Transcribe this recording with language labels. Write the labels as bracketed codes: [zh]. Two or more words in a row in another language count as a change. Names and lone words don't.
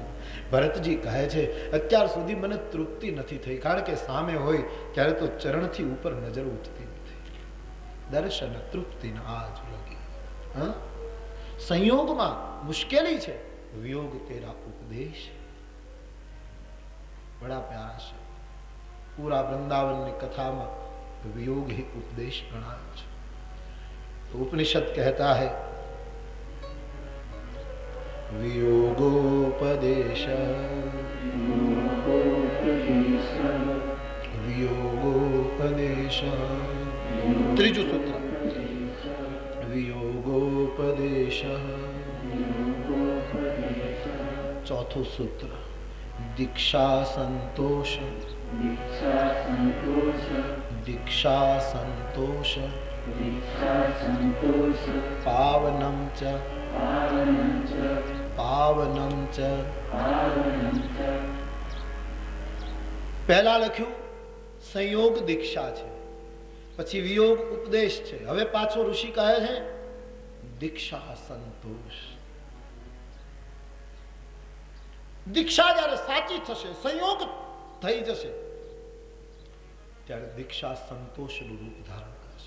[gu] ભરતજી કહે છે અત્યાર સુધી મને તૃપ્તિ નથી થઈ, કારણ કે સામે હોય ત્યારે તો ચરણથી ઉપર નજર ઉઠતી નથી. દર્શન તૃપ્તિ આજ લગી. સંયોગમાં મુશ્કેલી છે, વિયોગ તેરા ઉપદેશ. [hi] बड़ा प्यारा [gu] છે. પૂરા વૃંદાવનની કથામાં વિયોગ હી ઉપદેશ ગણાયો છે. [hi] तो उपनिषद कहता है वियोगोपदेश वियोगोपदेश. [gu] ત્રીજું સૂત્ર वियोगोपदेश. ચોથું સૂત્ર દીક્ષા સંતોષ. [sa] दीक्षा संतोष पावनं च पावनं च. [gu] પહેલા લખ્યું સંયોગ દીક્ષા છે, પછી વિયોગ ઉપદેશ છે. હવે પાછો ઋષિ કહે છે દીક્ષા સંતોષ. દીક્ષા જ્યારે સાચી થશે, સંયોગ થઈ જશે, ત્યારે દીક્ષા સંતોષનું રૂપ ધારણ કરશે.